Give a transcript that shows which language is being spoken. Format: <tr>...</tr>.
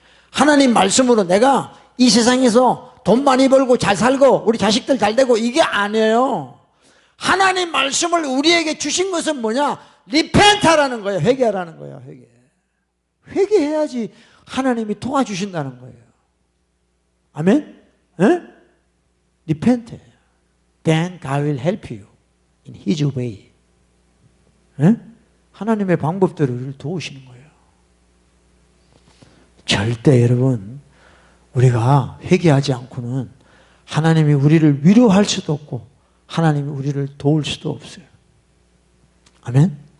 <ko>하나님 말씀으로 내가 이 세상에서 돈 많이 벌고 잘 살고 우리 자식들 잘 되고 이게 아니에요. 하나님 말씀을 우리에게 주신 것은 뭐냐? 리펜트하라는 거예요. 회개하라는 거예요. 회개해야지 하나님이 도와주신다는 거예요. 아멘?</ko> <en>Repent. Then God will help you in His way.</en> <ko>하나님의 방법대로 우리를 도우시는 거예요. 절대 여러분 우리가 회개하지 않고는 하나님이 우리를 위로할 수도 없고 하나님이 우리를 도울 수도 없어요. 아멘?</ko>